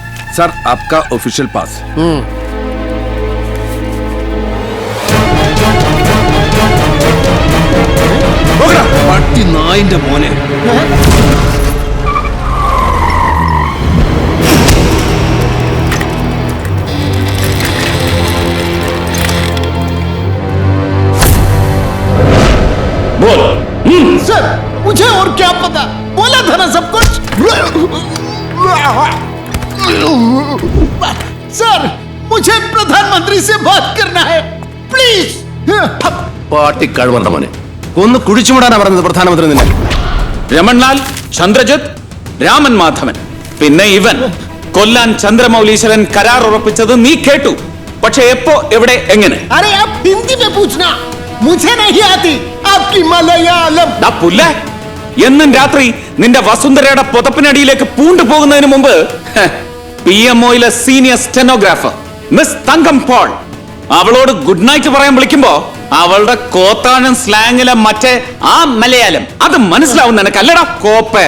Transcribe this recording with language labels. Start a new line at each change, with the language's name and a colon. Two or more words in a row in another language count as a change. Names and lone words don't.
Hindi: सर आपका ऑफिशियल पास.
Malayalam: പട്ടി നായിന്റെ മോനെ.
Hindi: सर मुझे और क्या पता, बोला था ना सब कुछ. सर मुझे प्रधानमंत्री से बात करना है प्लीज.
Malayalam: പാട്ടി കഴിവണ്ട മോനെ. ഒന്ന് കുഴിച്ചുവിടാനാ പറഞ്ഞത് പ്രധാനമന്ത്രി നിന്നെ. രമൺലാൽ, ചന്ദ്രജിത്ത്, രാമൻ മാധവൻ, പിന്നെ ഇവൻ കൊല്ലാൻ ചന്ദ്രമൗലീശ്വരൻ കരാർ ഉറപ്പിച്ചത് നീ കേട്ടു. പക്ഷെ എപ്പോ, എവിടെ, എങ്ങനെ?
Hindi: अरे आप हिंदी में पूछना, मुझे नहीं आती आपकी मलयालम.
Malayalam: പുല്ല, എന്നും രാത്രി നിന്റെ വസുന്ധരയുടെ പുതപ്പിനടിയിലേക്ക് പൂണ്ടു പോകുന്നതിന് മുമ്പ് PMOയിലെ
English: senior stenographer
Malayalam: മിസ് തങ്കം പോൾ അവളോട്
English: good night
Malayalam: പറയാൻ വിളിക്കുമ്പോ അവളുടെ കോത്താഴം സ്ലാങ്ങിലെ മറ്റേ ആ മലയാളം അത് മനസ്സിലാവും നിനക്കല്ലടാ കോപ്പേ.